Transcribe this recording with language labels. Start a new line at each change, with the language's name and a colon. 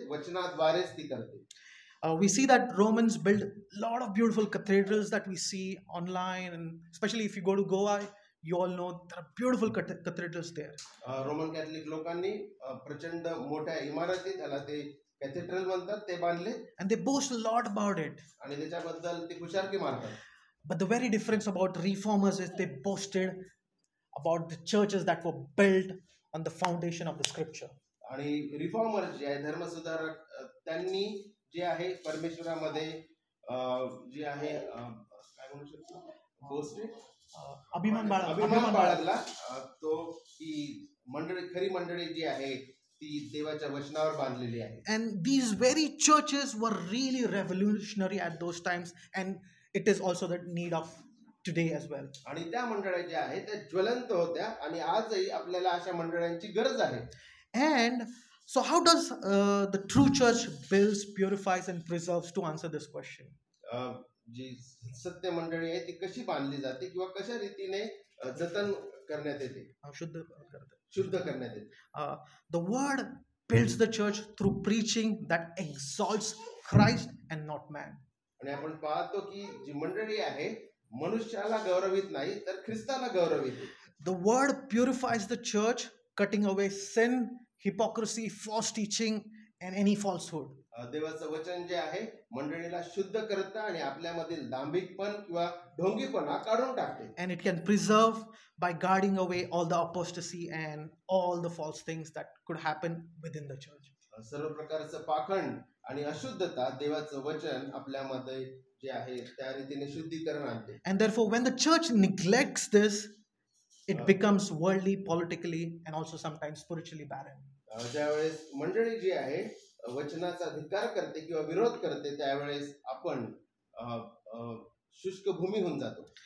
Marathi: वचनाद्वारेच ती करते.
English: We see that Romans build a lot of beautiful cathedrals that we see online, and especially if you go to Goa, you all know there are beautiful cathedrals there.
Marathi: Roman Catholic लोकांनी प्रचंड मोठ्या इमारती, त्याला ते cathedral म्हणतात, ते बांधले.
English: And they boast a lot about it.
Marathi: आणि त्याच्याबद्दल ते खुशालकी मारतात.
English: But the very difference about reformers is they boasted about the churches that were built on the foundation of the scripture.
Marathi: आणि रिफॉर्मर जे आहे धर्मसुधारक त्यांनी जे आहे परमेश्वरामध्ये जे आहे काय म्हणू शकतो बोस्टेड अभिमान बाळगला तो की मंडळी खरी मंडळी जी आहे ती देवाच्या वचनावर बांधलेली आहे.
English: And these very churches were really revolutionary at those times, and it is also the need of today as well.
Marathi: आणि त्या मंडळी ज्या आहेत त्या ज्वलंत होत्या आणि आजही आपल्याला अशा मंडळांची गरज आहे.
English: And so how does the true church builds, purifies and preserves, to answer this question?
Marathi: जी सत्य मंडळी आहे ती कशी बांधली जाते किंवा कशा रीतीने जतन करण्यात येते, शुद्ध करण्यात येते?
English: The word builds the church through preaching that exalts Christ and not man.
Marathi: आणि आपण पाहतो की जी मंडळी आहे मनुष्याला गौरवित नाही तर ख्रिस्ताला गौरवित.
English: The word purifies the church, cutting away sin, hypocrisy, false teaching and any falsehood.
Marathi: देवाचं वचन जे आहे मंडळीला शुद्ध करतं आणि आपल्यामधील दांभिकपण किंवा ढोंगीपणा काढून टाकते.
English: And it can preserve by guarding away all the apostasy and all the false things that could happen within the church.
Marathi: सर्व प्रकारचं पाखंड आणि अशुद्धता देवाचं वचन आपल्यामध्ये जे आहे त्या रीतीने शुद्धीकरण आणते.
English: And therefore when the church neglects this, it becomes worldly, politically and also sometimes spiritually barren.
Marathi: ज्यावेळेस मंडळी जी आहे वचनाचा धिक्कार करते किंवा विरोध करते त्यावेळेस आपण शुष्क भूमी होऊन जातो.